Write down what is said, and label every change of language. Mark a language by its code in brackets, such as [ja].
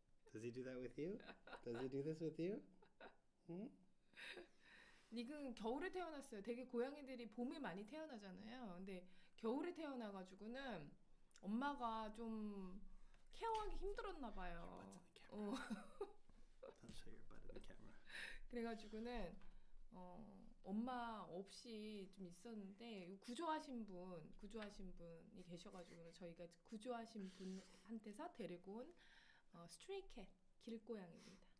[en] Does he do that with you? Does he do this with you? [ko] 닉은 겨울에 태어났어요. 되게 고양이들이 봄에 많이 태어나잖아요. 근데 겨울에 태어나가지고는 엄마가 좀 케어하기 힘들었나 봐요. [en] Butt's in the camera. I'll show your butt in the camera. [ko] 그래가지고는 엄마 없이 좀 있었는데 구조하신 분이 계셔가지고는 저희가 구조하신 분한테서 데리고 온 스트레이캣 길고양이입니다.